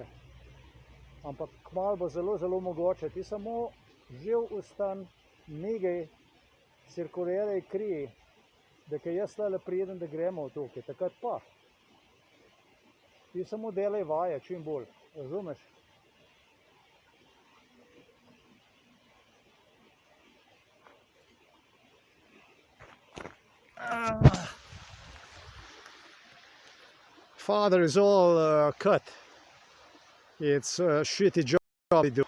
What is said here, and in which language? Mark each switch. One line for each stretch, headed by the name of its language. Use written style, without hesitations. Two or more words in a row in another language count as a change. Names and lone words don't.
Slovenian: Ampak kmalu bo zelo mogoče. Ti samo živ ustan, migaj, cirkuliraj kri, da kaj jaz tle pridem, da gremo tukaj. Takrat pa. Ti samo delaj vaje čim bolj. Razumeš?
English: Father is all cut. It's a shitty job he do.